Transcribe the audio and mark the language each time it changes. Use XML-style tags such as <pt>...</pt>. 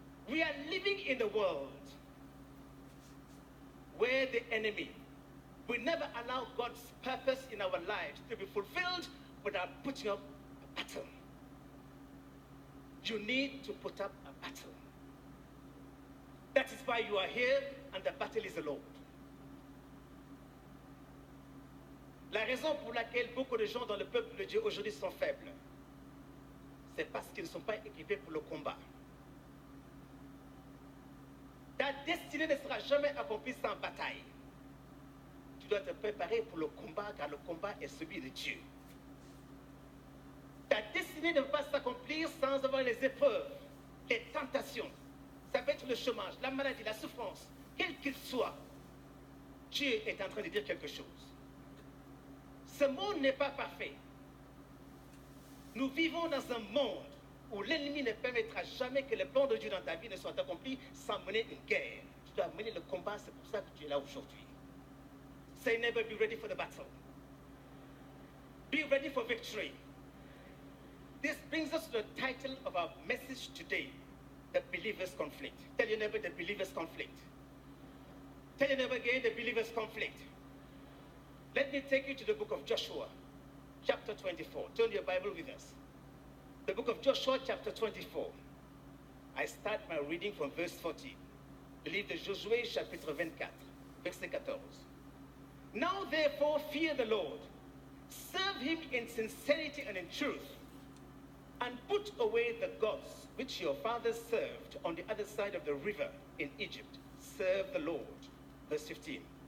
<en>We are living in a world where the enemy will never allow God's purpose in our lives to be fulfilled without putting up a battle. You need to put up a battle. That is why you are here, and the battle is the Lord.</en> <fr>La raison pour laquelle beaucoup de gens dans le peuple de Dieu aujourd'hui sont faibles, c'est parce qu'ils ne sont pas équipés pour le combat. Ta destinée ne sera jamais accomplie sans bataille. Tu dois te préparer pour le combat, car le combat est celui de Dieu. Ta destinée ne va pas s'accomplir sans avoir les épreuves, les tentations. Ça peut être le chômage, la maladie, la souffrance, quel qu'il soit. Dieu est en train de dire quelque chose. Ce monde n'est pas parfait. Nous vivons dans un monde où l'ennemi ne permettra jamais que les plans de Dieu dans ta vie ne soient accomplis sans mener une guerre. Tu dois mener le combat, c'est pour ça que tu es là aujourd'hui.</fr> <en>Say, never be ready for the battle. Be ready for victory. This brings us to the title of our message today, the believer's conflict. Tell your neighbor, the believer's conflict. Tell Tell your neighbor again, the believers' conflict. Let me take you to the book of Joshua, chapter 24. Turn your Bible with us. The book of Joshua, chapter 24. I start my reading from verse 40.</en> <fr>Le livre de Josué, chapitre 24, verset 14.</fr> <en>Now therefore fear the Lord, serve him in sincerity and in truth, and put away the gods which your fathers served on the other side of the river in Egypt. Serve the Lord. Verse 15.</en>